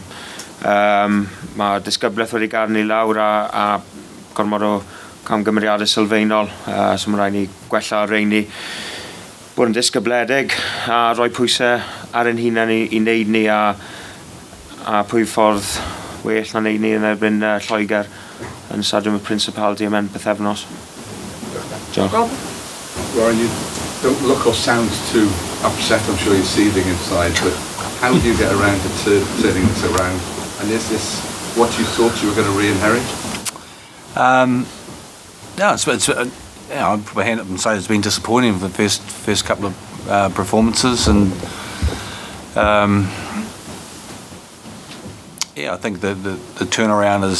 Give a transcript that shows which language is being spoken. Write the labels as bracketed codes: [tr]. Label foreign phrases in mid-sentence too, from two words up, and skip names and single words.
[cy] Mae disgyblaeth wedi gael ni lawr a gormod o camgymeriadau sylfaenol, so mae rhaid ni gwella reini, bod yn disgybledig a rhoi pwysau ar ein hunain i wneud ni a pwy ffordd well na wneud ni yn erbyn Lloegr yn Stadiwm y Principality am end bythefnos. [en] Rob? Warren, you don't look or sound too upset. I'm sure you're seething inside, but how do you get around to turning this around? And is this what you thought you were going to re-inherit? No, I'll put my hand up and say it's been disappointing for the first couple of performances, and I think the turnaround is